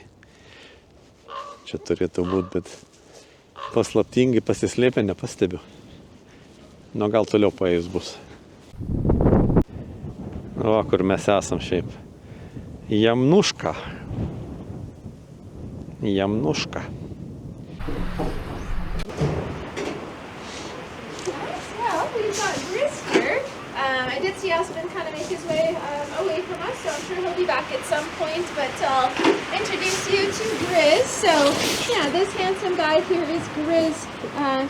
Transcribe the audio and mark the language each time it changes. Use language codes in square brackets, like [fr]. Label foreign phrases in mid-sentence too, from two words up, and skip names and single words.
[lt] Čia turėtų būti, bet paslaptingai pasislėpę nepastebiu. Nu, gal toliau paėjus bus. O, kur mes esam šiaip. Jamnuška. Jamnuška. [en] Yeah, we've got Brisker. I did see Aspen kind of make his way away from us, so I'm sure he'll be back at some point, but I'll introduce you to Grizz. So, yeah, this handsome guy here is Grizz.